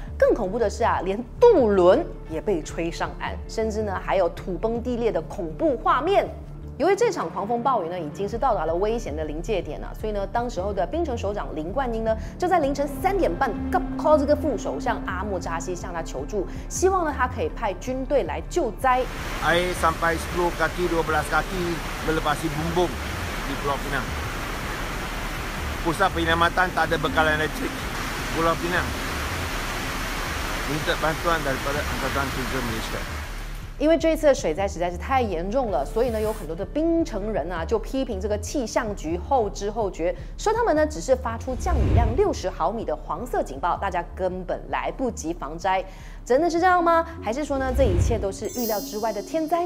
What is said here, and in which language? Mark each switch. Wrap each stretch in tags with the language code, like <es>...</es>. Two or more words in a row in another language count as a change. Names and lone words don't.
<zh>更恐怖的是连渡轮也被吹上岸，甚至呢还有土崩地裂的恐怖画面。由于这场狂风暴雨呢，已经是到达了危险的临界点所以呢，当时候的槟城首长林冠英呢，就在凌晨3点半call 这个副首相阿莫扎西向他求助，希望呢他可以派军队来救灾。</zh> <ms>Air sampai 10 kaki, 12 kaki melepasi bumbung di Pulau Pinang. Pusat penyelamatan tak ada bekalan elektrik. Pulau Pinang minta bantuan daripada Angkatan Kerja Malaysia.</ms> <zh>因为这一次的水灾实在是太严重了，所以呢，有很多的槟城人啊就批评这个气象局后知后觉，说他们呢只是发出降雨量60毫米的黄色警报，大家根本来不及防灾。真的是这样吗？还是说呢，这一切都是预料之外的天灾呢？</zh>